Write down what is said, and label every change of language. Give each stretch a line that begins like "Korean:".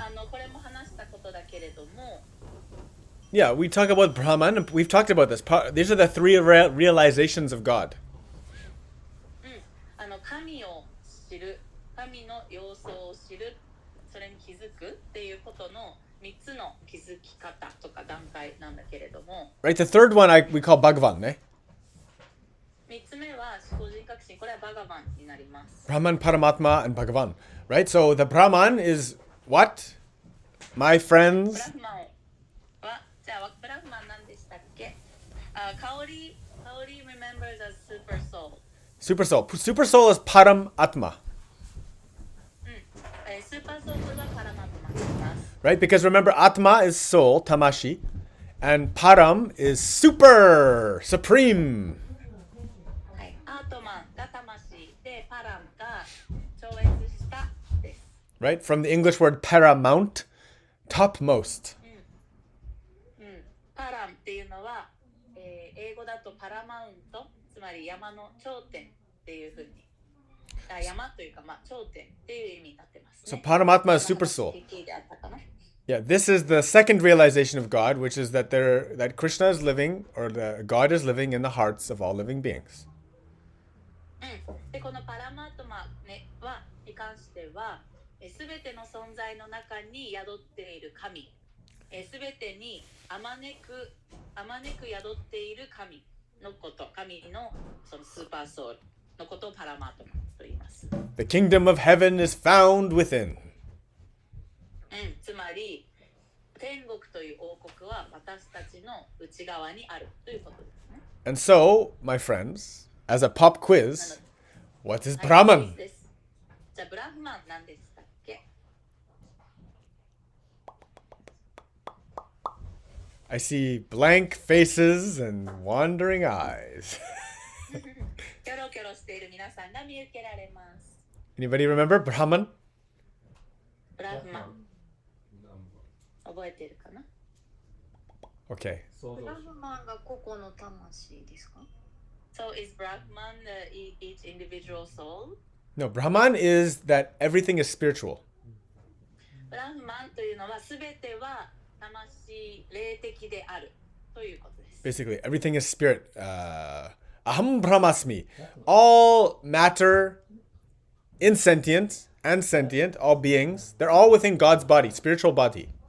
Japanese: これも話したことだけれども。
English: Yeah, we talk about Brahman. We've talked about this. These are the three realizations of God.
Japanese: 神を知る、神の様相を知る、それに気づくっていうことの3つの気づき方とか段階なんだけれども。
English: Right, the third one we call Bhagavan, eh?
Japanese: 3つ目は思考人格心、これはバガバンになります。
English: Brahman, Paramatma, and Bhagavan. Right, so the Brahman is what? My friends.
Japanese: ブラフマンは、じゃあブラフマン何でしたっけ？
English: 香り remembers as super soul. Super soul. Super soul is Param Atma.
Japanese: スーパーソウルはパラマトマになります。
English: Right, because remember, Atma is soul,
Japanese: Tamashi,
English: and Param is super, supreme.
Japanese: はい、アートマンが魂で、パラムが超越したです。
English: Right, from the English word paramount, topmost.
Japanese: パラムっていうのは、英語だとパラマウント、つまり山の頂点っていうふうに、山というか、頂点っていう意味になってますね。
English: So Paramatma is super soul. Yeah, this is the second realization of God, which is that Krishna is living, or God is living in the hearts of all living beings.
Japanese: でこのパラマートマに関しては、すべての存在の中に宿っている神、すべてにあまねく宿っている神のこと、神のそのスーパーソウルのことをパラマートマ。と言います。
English: The kingdom of heaven is found within.
Japanese: つまり天国という王国は私たちの内側にあるということですね。
English: And so, my friends, as a pop quiz, what is
Japanese: はい
English: Brahman?
Japanese: です。じゃあブラフマン何でしたっけ？
English: I see blank faces and wandering eyes.
Japanese: キョロキョロしている皆さんが見受けられます。
English: Anybody remember Brahman?
Japanese: ブラフマン覚えてるかな？
English: Okay.
Japanese: ブラフマンが個々の魂ですか？
English: So is Brahman each individual soul? No, Brahman is that everything is spiritual.
Japanese: ブラフマンというのは全ては魂霊的であるということです。
English: Basically, everything is spirit.
Sanskrit: Aham Brahmasmi.
English: All matter, insentient and sentient, all beings, they're all within God's body, spiritual body.